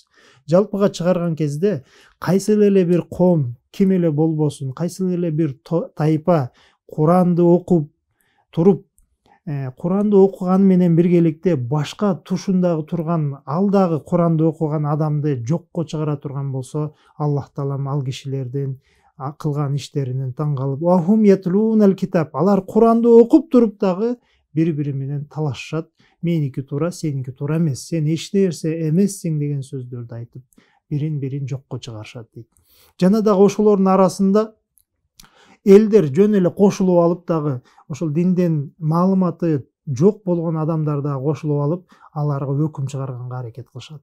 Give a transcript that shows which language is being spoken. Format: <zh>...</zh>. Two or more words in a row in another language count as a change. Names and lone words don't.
<ky>Жалпыга чыгарган кезде кайсыл эле бир коом, ким эле болбосун, кайсыл эле бир тайпа Куранды окуп туруп, Куранды окуган менен биргеликте башка тушундагы турган, алдагы Куранды окуган адамды жокко чыгара турган болсо, Аллах Таалам ал кишилердин кылган иштеринен таң калып,</ky> <ar>وهم يتلون الكتاب,</ar> <ky>алар Куранды окуп туруп дагы бири-бири менен талашышат. Меники туура, сеники туура эмес, сен эч нерсе эмессиң деген сөздөрдү айтып, бирин-бирин жокко чыгарышат дейт. Жана дагы ошолордун арасында элдер жөн эле кошулуп алып дагы, ошол динден маалыматы жок болгон адамдар дагы кошулуп алып, аларга өкүм чыгарганга аракет кылышат.</ky>